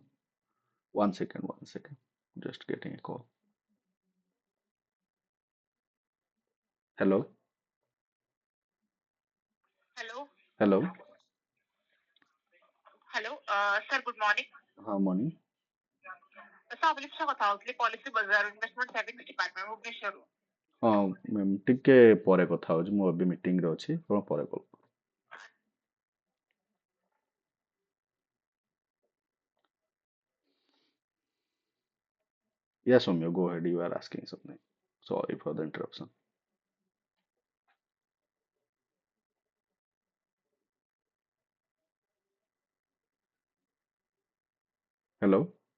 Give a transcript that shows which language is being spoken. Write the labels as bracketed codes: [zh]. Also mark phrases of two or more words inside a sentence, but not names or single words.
[en] 1 second, 1 second. Just getting a call. Hello? Hello. Hello? Hello. Sir, good morning. Morning. [or] Sir, आपली କଥା ହଉଥିଲି ପଲିସି ବଜାର [en] investment savings department [or] ଭୁବନେଶ୍ୱରରୁ। ହଁ ମ୍ୟାମ୍ ଟିକେ ପରେ କଥା ହଉଛି, ମୁଁ ଏବେ ମିଟିଂରେ ଅଛି, ଆପଣ ପରେ କଲ୍। [en] Yes, Soumya, go ahead. You are asking something. Sorry for the interruption. Hello?